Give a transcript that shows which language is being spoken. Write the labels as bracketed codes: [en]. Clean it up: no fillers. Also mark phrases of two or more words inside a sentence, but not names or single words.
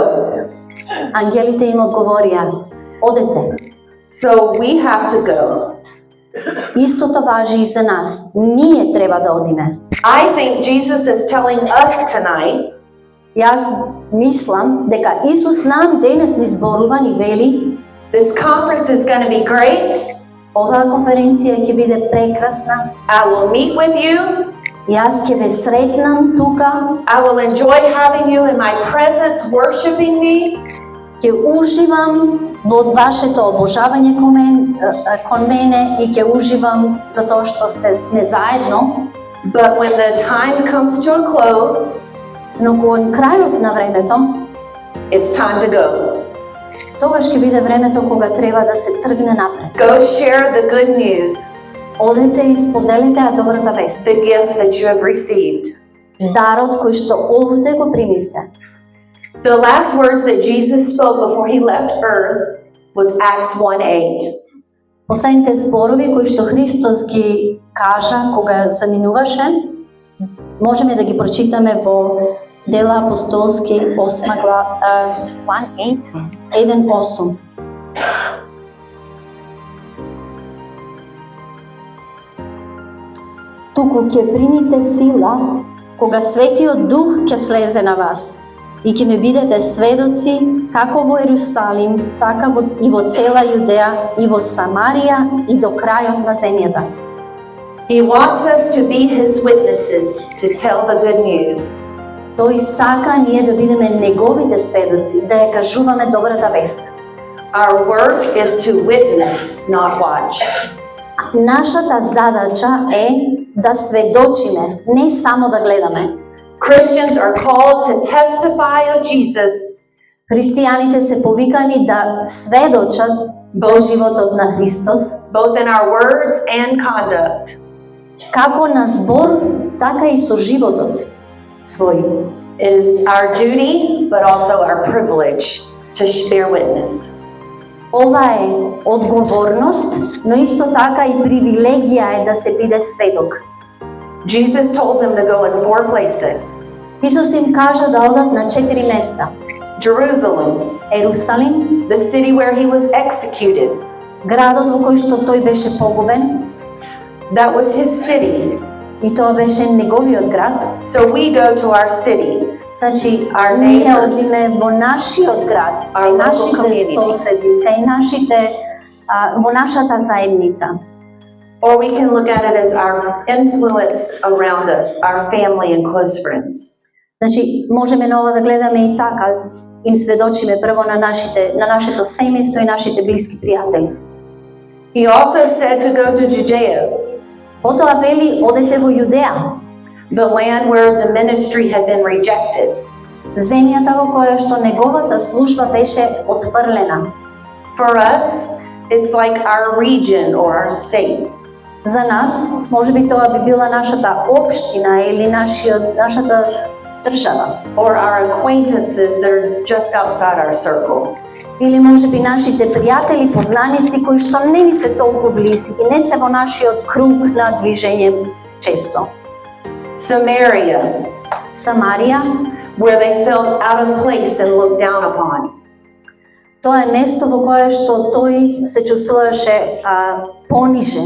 [mk] Ангелите им одговорија, одете. [en] So we have to go. [mk] Истото важи и за нас. Ние треба да одиме. [en] I think Jesus is telling us tonight [mk] Јас мислам дека Исус нам денес ни зборува, ни вели, [en] this conference is going to be great. [mk] оваа конференција ќе биде прекрасна. [en] I will meet with you. [mk] Јас ќе ве сретнам тука, [en] I will enjoy having you in my presence, worshiping me. [mk] ќе уживам во вашето обожавање кон мене и ќе уживам затоа што сме заедно, [en] But when the time comes to a close, [mk] но кон крајот на времето, [en] it's time to go. [mk] тогаш ќе биде времето кога треба да се тргне напред. [en] Go share the good news, [mk] Одете и споделете ја добрата вест, [en] the gift that you have received. [mk] дарот кој што овде го примивте. [en] The last words that Jesus spoke before he left earth was Acts 1:8. [mk] Последните зборови кои што Христос ги кажа кога заминуваше, можеме да ги прочитаме во Дела апостолски 8 глава 1:8. Туку ќе примите сила кога Светиот Дух ќе слезе на вас и ќе ме бидете сведоци како во Ерусалим, така и во цела Јудеја и во Самарија и до крајот на земјата. [en] He wants us to be his witnesses, to tell the good news. [mk] Тој сака ние да бидеме неговите сведоци, да ја кажуваме добрата вест. [en] Our work is to witness, not watch. [mk] Нашата задача е да сведочиме, не само да гледаме. [en] Christians are called to testify of Jesus, [mk] Христијаните се повикани да сведочат за животот на Христос, [en] both in our words and conduct. [mk] како на збор, така и со животот свој. [en] It is our duty, but also our privilege to bear witness. [mk] Ова е одговорност, но исто така и привилегија е да се биде сведок. [en] Jesus told them to go in 4 places: [mk] Исус им кажа да одат на 4 места. [en] Jerusalem, [mk] Ерусалим, [en] the city where he was executed. [mk] градот во кој што тој беше погубен, [en] That was his city. [mk] и тоа беше неговиот град. [en] So we go to our city, [mk] Значи, [en] Our [mk] ние [en] neighbors. [mk] одиме во нашиот град, [en] Our [mk] кај [en] local [mk] нашите [en] community. [mk] соседи, кај нашите, во нашата заедница. [en] or we can look at it as our influence around us, our family and close friends. [mk] Значи, можеме на ова да гледаме и така, им сведочиме прво на нашето семејство и нашите блиски пријатели. [en] He also said to go to Judea, [mk] Потоа вели, одете во Јудеја, [en] the land where the ministry had been rejected. [mk] земјата во која што неговата служба беше отфрлена. [en] For us, it's like our region or our state. [mk] За нас, можеби тоа би била нашата општина или нашата држава. [en] Or our acquaintances that are just outside our circle. [mk] Или можеби нашите пријатели, познаници кои што не ни се толку блиски и не се во нашиот круг на движење често. [en] Samaria, [mk] Самарија, [en] where they felt out of place and looked down upon. [mk] тоа е место во кое што тој се чувствуваше понижен.